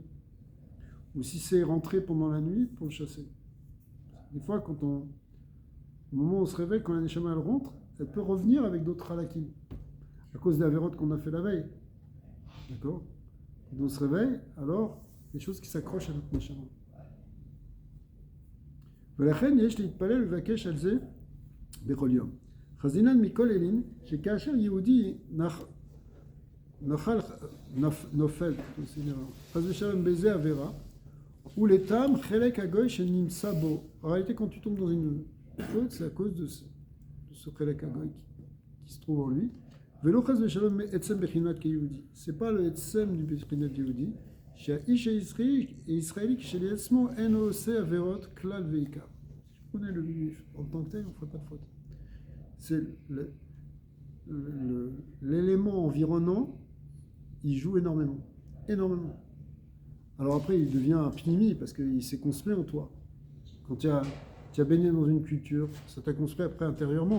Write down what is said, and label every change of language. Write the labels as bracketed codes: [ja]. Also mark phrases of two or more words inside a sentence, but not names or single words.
[fr] Ou si c'est rentré pendant la nuit, pour le chasser. Des fois, au moment où on se réveille, quand la Neshama elle rentre, elle peut revenir avec d'autres halakim. À cause des avérotes qu'on a fait la veille. D'accord? Quand on se réveille, alors, des choses qui s'accrochent à notre Neshama. [he] ולכן יש להתפלל ולבקש על זה בכל יום. חזינן מכל אלין, שכאשר יהודי נופל, חס ושלום באיזה עבירה, ולטעם חלק הגוי שנמצא בו. [fr] En réalité, quand tu tombes dans une faute, c'est à cause de ce [he] חלק הגוי [fr] qui se trouve en lui. [he] ולא חס ושלום עצם בחינת כיהודי. [fr] C'est pas le [he] עצם du בחינת יהודי, שהאיש הישראלי כשלעצמו אינו עושה עבירות כלל ועיקר. [fr] Si tu connais le juif en tant que tel, on ne ferait pas de faute. C'est l'élément environnant, il joue énormément. Énormément. Alors après, il devient un pnimi parce qu'il s'est construit en toi. Quand tu as baigné dans une culture, ça t'a construit après intérieurement.